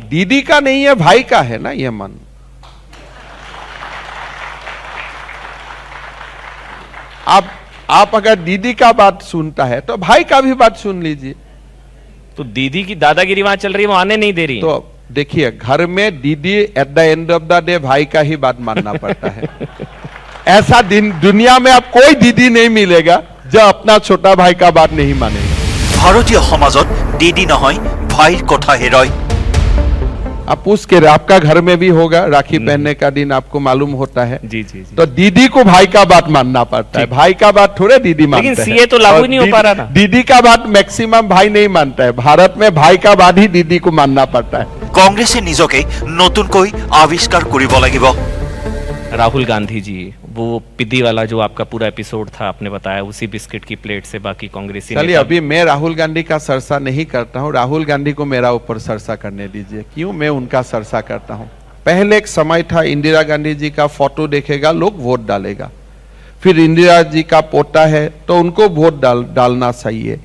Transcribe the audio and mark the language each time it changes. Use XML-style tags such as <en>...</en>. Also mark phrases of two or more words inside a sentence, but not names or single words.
<hi>दीदी का नहीं है, भाई का है ना ये मन। आप अगर दीदी का बात सुनता है तो भाई का भी बात सुन लीजिए। तो दीदी की दादागिरी वहां चल रही है, वो आने नहीं दे रही। तो देखिए, घर में दीदी</hi> <en>at the end of the day</en> <hi>भाई का ही बात मानना पड़ता है। ऐसा दिन दुनिया में अब कोई दीदी नहीं मिलेगा जो अपना छोटा भाई का बात नहीं मानेगा।</hi> <as>ভাৰতীয় সমাজত দিদি নহয় ভাইৰ কথাহে ৰয়।</as> <hi>आप पूछ के आपका घर में भी होगा, राखी पहनने का दिन आपको मालूम होता है। जी जी जी। तो दीदी को भाई का बात मानना पड़ता है, भाई का बात थोड़े दीदी मानते हैं। लेकिन सीए तो लागू नहीं हो पा रहा ना। दीदी का बात मैक्सिमम भाई नहीं मानता है, भारत में भाई का बात ही दीदी को मानना पड़ता है।</hi> <as>কংগ্ৰেছে নিজকে নতুনকৈ আৱিষ্কাৰ কৰিব লাগিব।</as> <hi>राहुल गांधी जी, वो पिद्दी वाला जो आपका पूरा एपिसोड था, आपने बताया उसी बिस्किट की प्लेट से बाकी कांग्रेसी चलिए, नेता- अभी मैं राहुल गांधी का सरसा नहीं करता हूं, राहुल गांधी को मेरा ऊपर सरसा करने दीजिए। क्यों मैं उनका सरसा करता हूं? पहले एक समय था, इंदिरा गांधी जी का फोटो देखेगा लोग वोट डालेगा, फिर इंदिरा जी का पोता है तो उनको वोट डालना चाहिए।</hi>